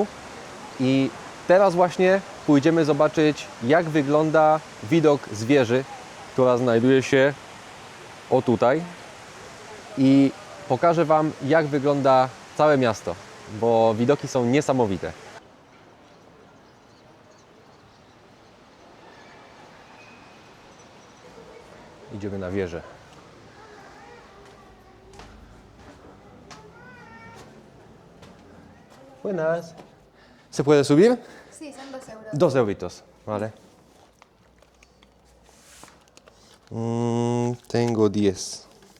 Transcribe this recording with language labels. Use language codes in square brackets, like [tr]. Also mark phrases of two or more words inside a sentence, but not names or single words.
[pl] I teraz właśnie pójdziemy zobaczyć, jak wygląda widok z wieży, która znajduje się o tutaj. I pokażę Wam, jak wygląda całe miasto, bo widoki są niesamowite. Idziemy na wieżę. [es] Buenas. ¿Se puede subir? Sí, son 2 euros. 2 euritos, vale. Tengo 10.